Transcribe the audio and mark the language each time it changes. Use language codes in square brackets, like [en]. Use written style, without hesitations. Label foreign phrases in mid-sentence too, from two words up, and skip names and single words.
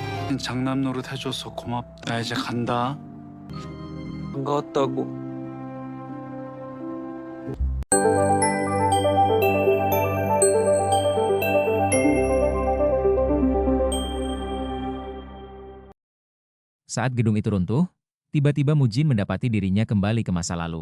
[ko] 장남 노릇 해줘서 고맙다. 나 이제 간다. 반가웠다고. [id] Saat gedung itu runtuh, tiba-tiba Mujin mendapati dirinya kembali ke masa lalu.